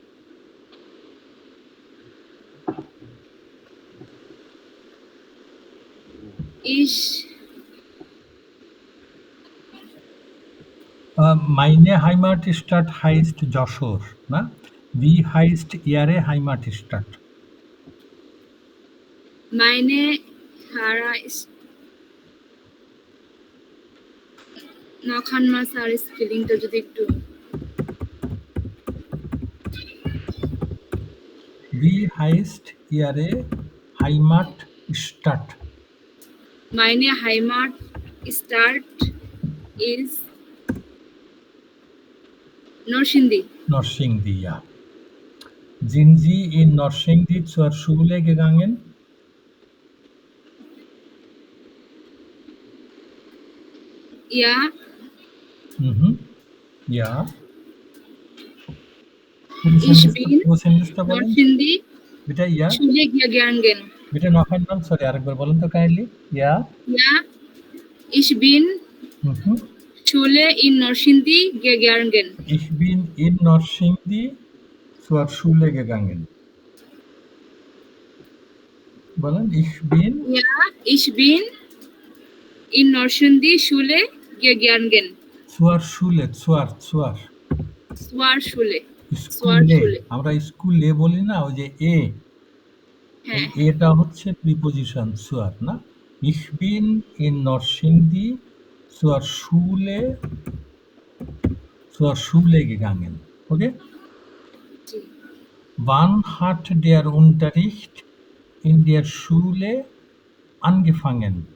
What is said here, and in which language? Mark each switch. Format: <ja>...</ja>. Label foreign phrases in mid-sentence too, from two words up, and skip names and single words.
<de>Meine Heimatstadt heißt Joshor. Na? Wie heißt Ihre Heimatstadt? Meine Heimatstadt.</de> <bn>নখানমা স্যার স্পেলিংটা যদি একটু</bn> <de>Wie heißt Ihre Heimatstadt? Meine Heimatstadt start is Norshindi. Norshindi, ja. Sind Sie in Norshindi zur Schule gegangen? Ja, Mhm. Ja. ich bin</de> <bn>পুরো সেন্টেন্সটা বলেন।</bn> <de>Norshindi</de> <bn>এটা ইয়া</bn> <de>Schule gegangen. এটা noch einmal,</de> <bn>সরি আরেকবার বলেন তো কাইন্ডলি। ইয়া</bn> <de>Ja, ich bin Mhm. Schule in Norshindi gegangen. Ich bin in Norshindi zur Schule gegangen.</de> <bn>বলেন</bn> <de>ich bin Ja, ich bin in Norshindi Schule gegangen. zur Schule, zur Zur Schule.</de> <bn>স্কুলে।</bn> <de>Schule.</de> <bn>আমরা স্কুলে বলি না, ওই যে এ, হ্যাঁ, এটা হচ্ছে প্রিপজিশন zur, না?</bn> <de>Ich bin in Norshindi zur Schule gegangen. Okay?</de> <bn>জি।</bn> <de>Wann hat der Unterricht in der Schule angefangen?</de>